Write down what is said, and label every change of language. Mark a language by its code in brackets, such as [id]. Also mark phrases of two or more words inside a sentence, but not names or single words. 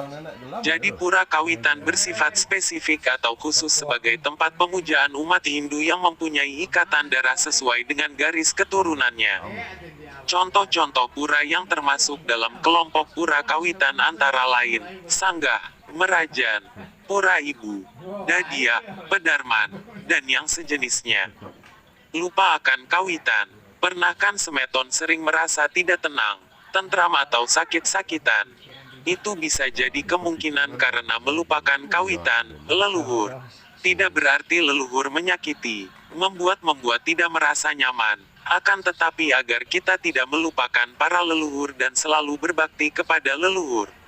[id] Jadi Pura Kawitan bersifat spesifik atau khusus sebagai tempat pemujaan umat Hindu yang mempunyai ikatan darah sesuai dengan garis keturunannya. Contoh-contoh pura yang termasuk dalam kelompok Pura Kawitan antara lain, Sanggah, Merajan, Pura Ibu, Dadia, Pedarman, dan yang sejenisnya. Lupa akan kawitan. Pernahkan Semeton sering merasa tidak tenang, tentram atau sakit-sakitan? Itu bisa jadi kemungkinan karena melupakan kawitan, leluhur. Tidak berarti leluhur menyakiti, membuat tidak merasa nyaman. Akan tetapi agar kita tidak melupakan para leluhur dan selalu berbakti kepada leluhur.